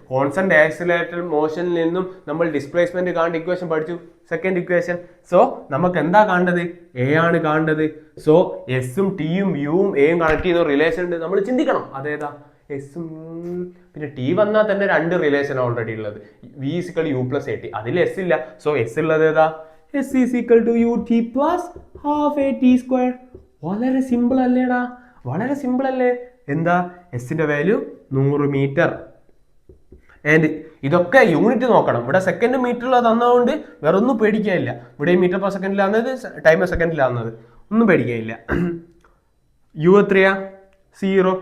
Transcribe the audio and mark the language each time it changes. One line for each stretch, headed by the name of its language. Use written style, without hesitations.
Malayalam: Constant accelerated മോഷനിൽ നിന്നും നമ്മൾ displacement കാണേണ്ട ഇക്വേഷൻ പഠിച്ചു, സെക്കൻഡ് ഇക്വേഷൻ. സോ നമുക്ക് എന്താ കാണേണ്ടത്? എ ആണ് കാണേണ്ടത്. സോ എസും ടിയും യുവും എയും കണക്ട് ചെയ്യുന്ന റിലേഷൻ ഉണ്ട്, നമ്മൾ ചിന്തിക്കണം. അതേതാ? എസും പിന്നെ ടി വന്നാൽ തന്നെ 2 റിലേഷൻ ഓൾറെഡി ഉള്ളത്.
English: v is equal to u plus at.
Malayalam: അതിൽ എസ് ഇല്ല. സോ എസ് ഉള്ളത് ഏതാ?
English: s is equal to ut plus half at square.
Malayalam: വളരെ സിമ്പിൾ അല്ലേടാ? വളരെ സിമ്പിൾ അല്ലേ? എന്താ? എസിന്റെ വാല്യൂ 100 meter. ആൻഡ് ഇതൊക്കെ യൂണിറ്റ് നോക്കണം. ഇവിടെ സെക്കൻഡ് മീറ്ററിൽ തന്നതുകൊണ്ട് വേറെ ഒന്നും പേടിക്കാനില്ല. ഇവിടെ മീറ്റർ പെർ സെക്കൻഡിലാന്നത്, ടൈം പെർ സെക്കൻഡിലാവുന്നത്, ഒന്നും പേടിക്കാനില്ല. യു എത്രയാ? 0.